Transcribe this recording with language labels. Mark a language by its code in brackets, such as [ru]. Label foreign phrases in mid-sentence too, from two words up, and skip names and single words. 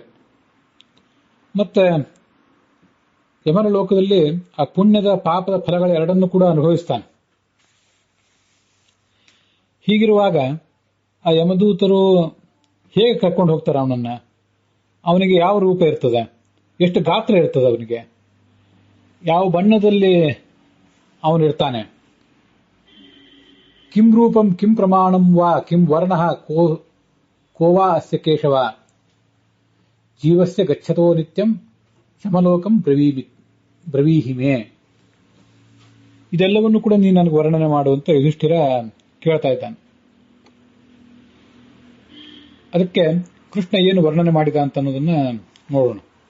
[kn] ಮತ್ತೆ ಯಮನ ಲೋಕದಲ್ಲಿ ಆ ಪುಣ್ಯದ ಪಾಪದ ಫಲಗಳ ಎರಡನ್ನೂ ಕೂಡ ಅನುಭವಿಸ್ತಾನೆ. ಹೀಗಿರುವಾಗ ಆ ಯಮದೂತರು ಹೇಗೆ ಕರ್ಕೊಂಡು ಹೋಗ್ತಾರೆ ಅವನನ್ನ? ಅವನಿಗೆ ಯಾವ ರೂಪ ಇರ್ತದೆ, ಎಷ್ಟು ಗಾತ್ರ ಇರ್ತದೆ, ಅವನಿಗೆ ಯಾವ ಬಣ್ಣದಲ್ಲಿ ಅವನಿರ್ತಾನೆ, [sa] ಕಿಂ ರೂಪಂ ಕಿಂ ಪ್ರಮಾಣಂ ವಾ ಕಿಂ ವರ್ಣ ಕೋವಾ ಅಸ್ಯ ಕೇಶವ ಜೀವಸ್ಯ ಗಚ್ಚತೋ ನಿತ್ಯಂ ಯಮಲೋಕಂ ಬ್ರವೀಹಿಮೆ. [kn] ಇದೆಲ್ಲವನ್ನು ಕೂಡ ನೀನು ನನಗೆ ವರ್ಣನೆ ಮಾಡುವಂತ ಯುಧಿಷ್ಠಿರ ಕೇಳ್ತಾ ಇದ್ದಾನೆ. ಅದಕ್ಕೆ ಕೃಷ್ಣ ಏನು ವರ್ಣನೆ ಮಾಡಿದ ಅಂತ ಅನ್ನೋದನ್ನ ನೋಡೋಣ.